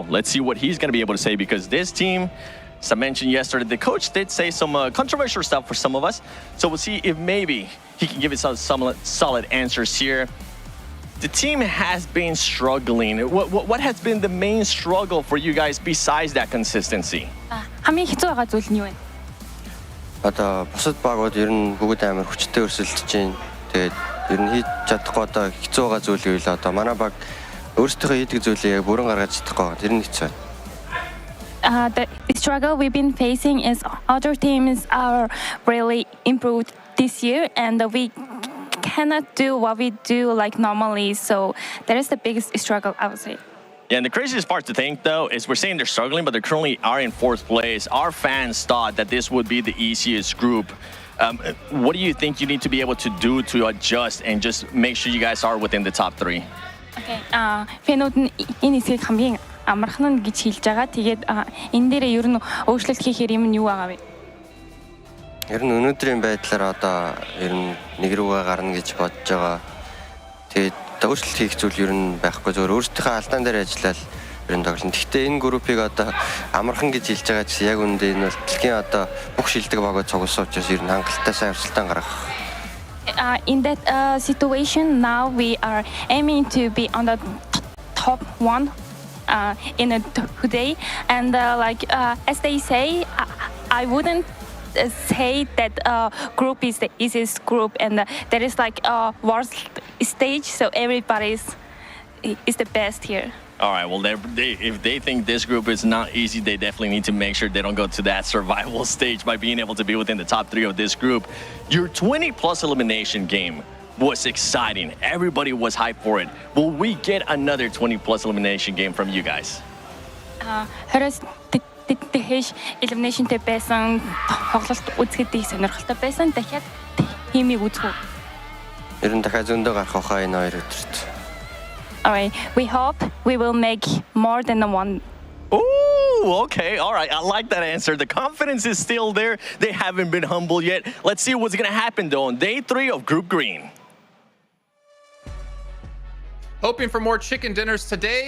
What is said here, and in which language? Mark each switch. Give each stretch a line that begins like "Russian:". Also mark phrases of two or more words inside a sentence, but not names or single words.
English: Let's see what he's going to be able to say, because this team, as I mentioned yesterday, the coach did say some controversial stuff for some of us. So we'll see if maybe he can give us some solid answers here. The team has been struggling. What has been the main struggle for you guys besides that consistency?
Mongolian: хамгийн хэцүү байгаа зүйл нь юу вэ? Одоо бусад багууд ер нь бүгд амар хүчтэй өрсөлдөж байна. Тэгээд ер нь хийж чадахгүй одоо хэцүү байгаа зүйл юу вэ? Одоо манай баг өөрсдөө хийдэг зүйлээ бүрэн гаргаж чадахгүй. Тэр нь хэцүү.
English: The struggle we've been facing is other teams are really improved this year, and we cannot do what we do like normally. So that is the biggest struggle, I would say. Yeah, and the craziest part to think, though, is we're saying they're struggling, but they currently are in 4th place. Our fans thought that this would be the easiest group. What do you think you need to be able to do to adjust and just make sure you guys are within the top 3? Okay.
Mongolian: Фэнүүд нь энэ хэсгийг хамгийн амархан нь гэж хэлж байгаа. Тэгээд энэ дээрээ ер нь өөрчлөлт хийхээр юм нь юу байгаа вэ? Ер нь өнөөдрийн байдлаар одоо ер нь нэг рүүгээ гарна гэж бодож байгаа. Тэгээд өөрчлөлт хийх зүйл ер нь байхгүй, зөвхөн өөрсдийнхөө алдаан дээр ажиллаад ер нь тоглоно. Гэхдээ энэ группийг одоо амархан гэж хэлж байгаа чинь яг үүндээ энэ бол дэлхийн одоо бүх шилдэг багууд цугласан учраас ер нь хангалттай сайн өрсөлдөөн гаргах.
English: In that situation, now we are aiming to be on the top 1 in today, and as they say, I wouldn't say that group is the easiest group, and there is like a worst stage, so everybody is the best here. All right, well, if they think this group is not easy, they definitely need to make sure they don't go to that survival stage by being able to be within the top 3 of this group. Your 20-plus elimination game was exciting. Everybody was hyped for it. Will we get another 20-plus elimination game from you guys?
Mongolian: Тэхэш elimination-тэй байсан тоглолт үзэхэд сонирхолтой байсан. Дахиад хиймийг үзэх үү? Ер нь дахиад зөндөө гарах хаа энэ хоёр өдөрт.
English: All right, we hope we will make more than one. Ooh, okay, all right. I like that answer. The confidence is still there. They haven't been humbled yet. Let's see what's going to happen, though, on day 3 of Group Green. Hoping for more chicken dinners today.